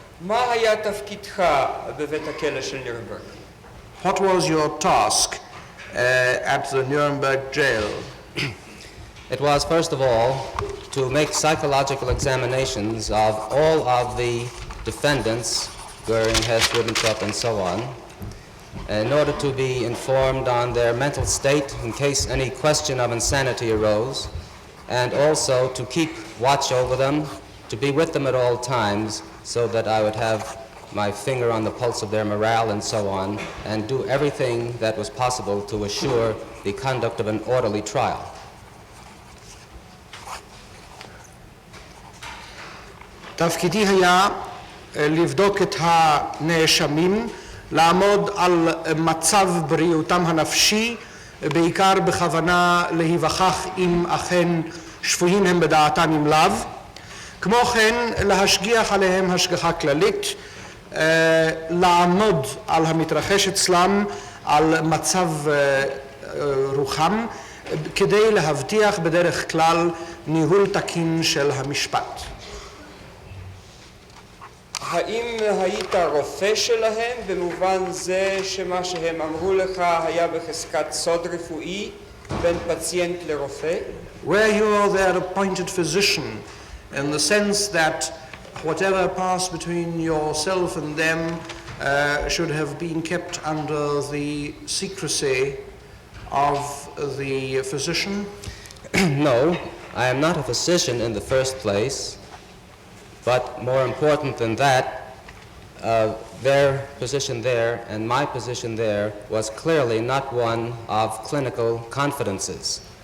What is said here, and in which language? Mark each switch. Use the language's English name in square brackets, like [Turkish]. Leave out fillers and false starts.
[Hebrew] מה היה תפקידך בבית הכלא של נירנברג? [English] What was your task at the Nuremberg jail? It was, first of all, to make psychological examinations of all of the defendants, Goering, Hess, Ribbentrop, and so on, in order to be informed on their mental state in case any question of insanity arose, and also to keep watch over them, to be with them at all times, so that I would have my finger on the pulse of their morale and so on, and do everything that was possible to assure the conduct of an orderly trial. [Hebrew] תפקידי היה לבדוק את הנאשמים, לעמוד על מצב בריאותם הנפשי, בעיקר בכוונה להיווכח אם אכן שפויים הם בדעתם אם לאו. כמו כן, להשגיח עליהם השגחה כללית, לעמוד על המתרחש אצלם, על מצב רוחם, כדי להבטיח בדרך כלל ניהול תקין של המשפט. האם היית רופא שלהם במובן זה שמה שהם אמרו לך היה בחזקת סוד רפואי בין פציינט לרופא? [English] Were you their appointed physician in the sense that whatever passed between yourself and them should have been kept under the secrecy of the physician? No, I am not a physician in the first place, but more important than that, their position there and my position there was clearly not one of clinical confidences.